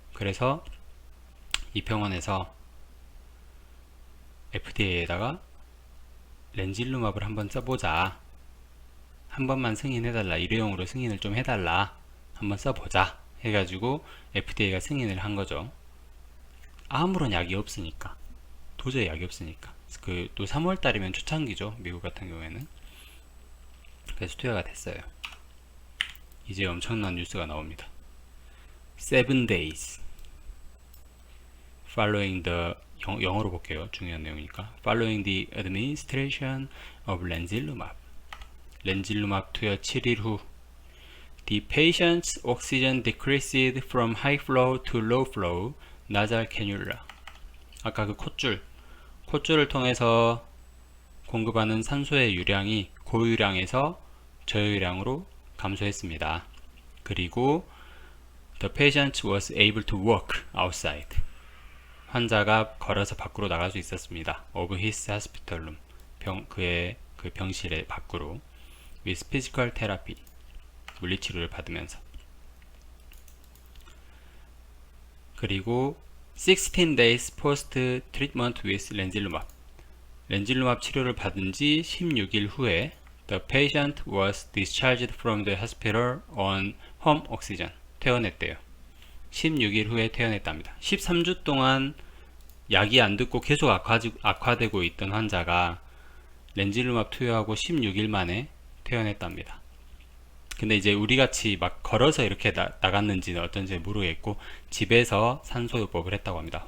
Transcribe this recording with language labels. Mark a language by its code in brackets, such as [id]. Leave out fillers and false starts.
[ko] 그래서 이 병원에서 FDA에다가 렌질루맙을 한번 써보자, 한 번만 승인해달라, 일회용으로 승인을 좀 해달라, 한번 써보자 해가지고 FDA가 승인을 한 거죠. 아무런 약이 없으니까, 도저히 약이 없으니까. 그 또 3월달이면 초창기죠, 미국 같은 경우에는. 그래서 투여가 됐어요. 이제 엄청난 뉴스가 나옵니다. [en] 7 days following the, [ko] 영어로 볼게요. 중요한 내용이니까. [en] Following the administration of 렌질루맙, [ko] 렌질루맙 투여 7일 후 [en] the patient's oxygen decreased from high flow to low flow nasal cannula. [ko] 아까 그 콧줄을 통해서 공급하는 산소의 유량이 고유량에서 저유량으로 감소했습니다. 그리고 [en] the patient was able to walk outside. [ko] 환자가 걸어서 밖으로 나갈 수 있었습니다. [en] of his hospital room. [ko] 그의 그 병실의 밖으로. [en] with physical therapy. [ko] 물리치료를 받으면서. 그리고 [en] 16 days post treatment with 렌질루맙. [ko] 렌질루맙 치료를 받은 지 16일 후에 [en] the patient was discharged from the hospital on home oxygen. [ko] 퇴원했대요. 16일 후에 퇴원했답니다. 13주 동안 약이 안 듣고 계속 악화되고 있던 환자가 렌질루맙 투여하고 16일 만에 퇴원했답니다. 근데 이제 우리같이 막 걸어서 이렇게 나갔는지는 어떤지 모르겠고 집에서 산소요법을 했다고 합니다.